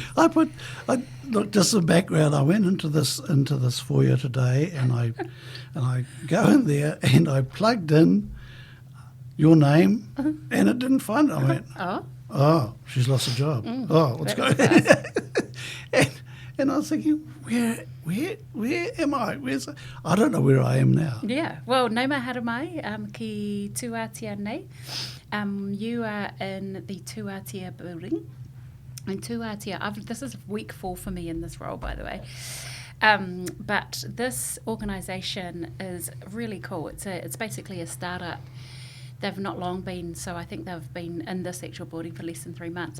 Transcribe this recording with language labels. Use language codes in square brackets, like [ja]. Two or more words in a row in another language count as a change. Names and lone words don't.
[en] Look, just some background. I went into this foyer today, and I go in there and I plugged in your name, and it didn't find it. I went, oh, she's lost a job. What's going on? and I was thinking, where am I? I don't know where I am now. Yeah, well, [mi] nau mai hara mai, ki Aotearoa NZ. [en] You are in the Aotearoa building. And Aotearoa, this is week 4 for me in this role, by the way. But this organisation is really cool. It's basically a startup. They've not long been, so I think they've been in this actual building for less than 3 months.